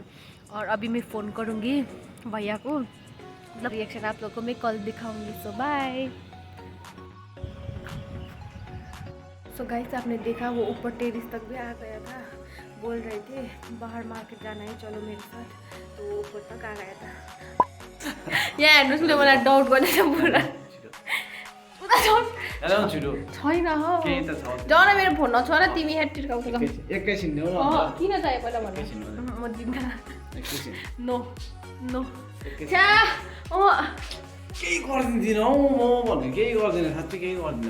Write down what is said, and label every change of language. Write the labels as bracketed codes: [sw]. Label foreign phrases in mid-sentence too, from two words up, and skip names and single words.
[hi] और अभी मैं फ़ोन करूँगी भैया को, मतलब रिएक्शन आप लोग को मैं कल दिखाऊंगी। [en] so bye. so guys, [hi] आपने देखा वो ऊपर टेरिस तक भी आ गया था, बोल रहे थे बाहर मार्केट जाना है चलो मेरे साथ, तो ऊपर तक आ गया था। [ne] यहाँ हेर्नुहोस् न, मलाई डाउट गर्दैछ पुरा। छैन हो, जाऊ न, मेरो फोन नछोड, तिमी यहाँ टिर्काउँछ। एकैछिन किन चाहियो पहिला भन्नु? म दिन्न। [en] no no [ne] छ्या केही गर्दिनँ हौ, म भन्ने केही गर्दिनँ, साँच्चै केही गर्दिनँ।